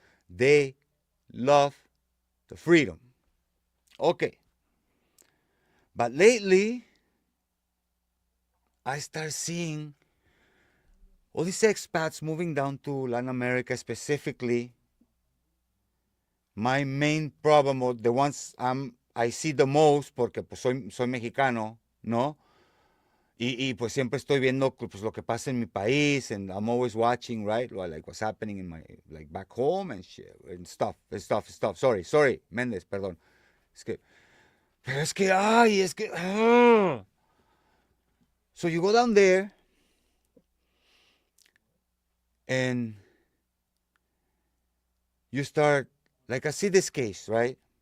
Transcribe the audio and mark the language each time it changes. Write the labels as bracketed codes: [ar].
[en] They love the freedom. Okay. But lately, I start seeing all these expats moving down to Latin America specifically. My main problem, or the ones I see the most, [es] porque pues soy mexicano, ¿no? Y pues siempre estoy viendo pues, lo que pasa en mi país, [en] and I'm always watching, right? Like what's happening in my, like back home and shit, and stuff. Sorry, Méndez, [es] perdón. Pero es que, [en] So you go down there, and you start, like I see this case, right?